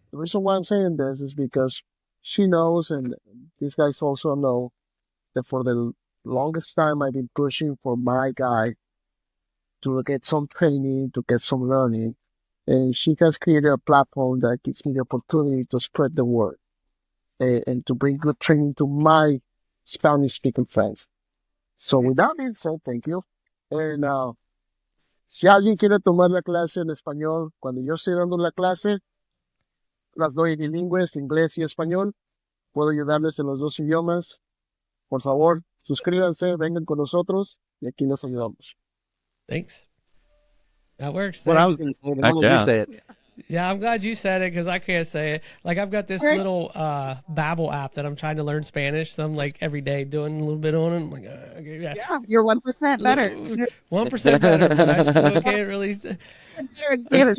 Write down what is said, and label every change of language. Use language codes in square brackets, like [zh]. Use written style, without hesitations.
[en] The reason why I'm saying this is because she knows, and these guys also know, that for the longest time I've been pushing for my guy to get some training, to get some learning. And she has created a platform that gives me the opportunity to spread the word and to bring good training to my Spanish-speaking friends. So with that being said, thank you. [es] And si alguien quiere tomar la clase en español, cuando yo estoy dando la clase, las doy bilingües, inglés y español. Puedo ayudarles en los dos idiomas. Por favor, suscríbanse, vengan con nosotros y aquí les ayudamos. [en] Thanks. That works. What I Thanks. was going to say, but Heck how would yeah. you say it? Yeah, I'm glad you said it because I can't say it. Like I've got this little Babbel app that I'm trying to learn Spanish. So I'm like every day doing a little bit on it. I'm like, okay, yeah, yeah, you're 1% better. 1% better. But I still can't really. Better in Spanish.